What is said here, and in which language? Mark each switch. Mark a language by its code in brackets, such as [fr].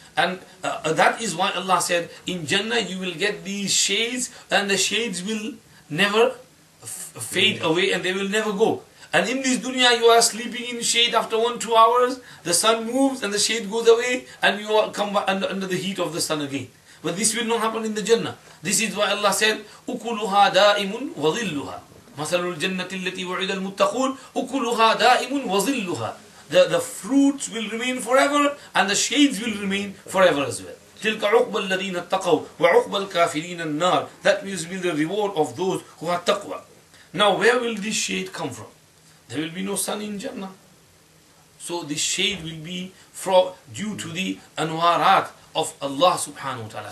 [en] And that is why Allah said, in Jannah you will get these shades, and the shades will never fade away, and they will never go. And in this dunya you are sleeping in shade after 1-2 hours, the sun moves and the shade goes away, and you come under the heat of the sun again. But this will not happen in the Jannah. This is why Allah said, [ar] أُكُلُهَا دَائِمٌ وَظِلُّهَا مَثَلُ الْجَنَّةِ الَّتِي وُعِدَ الْمُتَّقُونَ أُكُلُهَا دَائِمٌ وَظِلُّهَا. [en] The fruits will remain forever, and the shades will remain forever as well. [ar] تِلْكَ عُقْبَ الَّذِينَ اتَّقَوْا وَعُقْبَ الْكَافِرِينَ النَّارِ. [en] That will be the reward of those who have taqwa. Now where will this shade come from? There will be no sun in Jannah. So this shade will be due to the anwarat of Allah subhanahu wa ta'ala.